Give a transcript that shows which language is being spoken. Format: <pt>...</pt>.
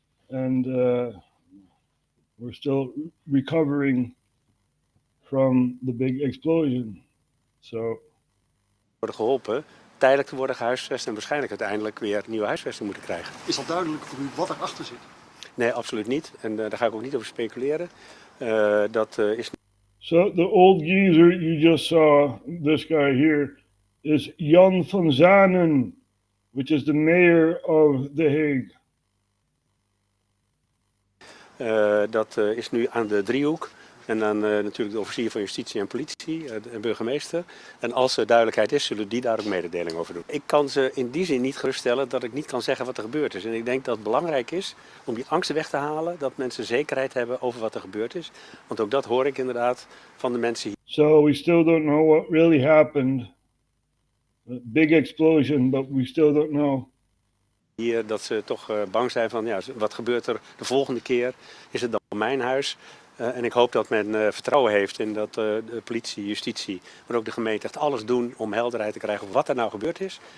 <en>And we're still recovering from the big explosion. So...</en> <nl>worden geholpen, tijdelijk te worden gehuisvest en waarschijnlijk uiteindelijk weer nieuwe huisvesting moeten krijgen. Is dat duidelijk voor u wat erachter zit? Nee, absoluut niet. En daar ga ik ook niet over speculeren. Dat is...</nl> <en>So the old geezer you just saw, this guy here, is Jan van Zanen, which is the mayor of The Hague.</en> <nl>Dat is nu aan de driehoek. En dan natuurlijk de officier van justitie en politie, de burgemeester. En als er duidelijkheid is, zullen die daar ook mededeling over doen. Ik kan ze in die zin niet geruststellen dat ik niet kan zeggen wat er gebeurd is. En ik denk dat het belangrijk is om die angsten weg te halen, dat mensen zekerheid hebben over wat er gebeurd is. Want ook dat hoor ik inderdaad van de mensen hier.</nl> <en>So we still don't know what really happened. A big explosion, but we still don't know.</en> <nl>Hier dat ze toch bang zijn van, ja, wat gebeurt er de volgende keer? Is het dan mijn huis? En ik hoop dat men vertrouwen heeft in dat de politie, justitie, maar ook de gemeente echt alles doen om helderheid te krijgen over wat er nou gebeurd is.</nl>